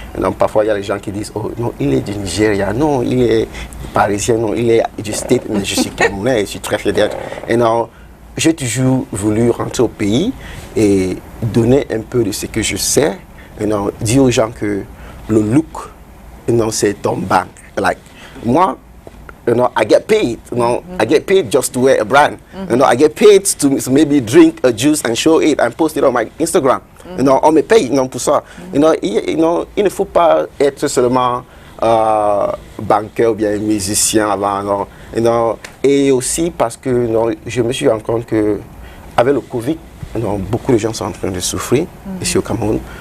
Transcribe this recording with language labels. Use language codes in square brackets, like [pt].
[fr] Donc, parfois il y a des gens qui disent, oh non, il est du Nigeria, non, il est parisien, non, il est du State, mais je suis camerounais et je suis très fier d'être. Et non, j'ai toujours voulu rentrer au pays et donner un peu de ce que je sais. Et non, dire aux gens que le look, c'est ton bank. [en] Like, [fr] moi, [en] I get paid. I get paid just to wear a brand. I get paid to maybe drink a juice and show it and post it on my Instagram. [fr] On me paye pour ça. Il ne faut pas être seulement banqueur ou bien musicien avant. Et aussi parce que je me suis rendu compte que avec le Covid, beaucoup de gens sont en train de souffrir ici au Cameroun.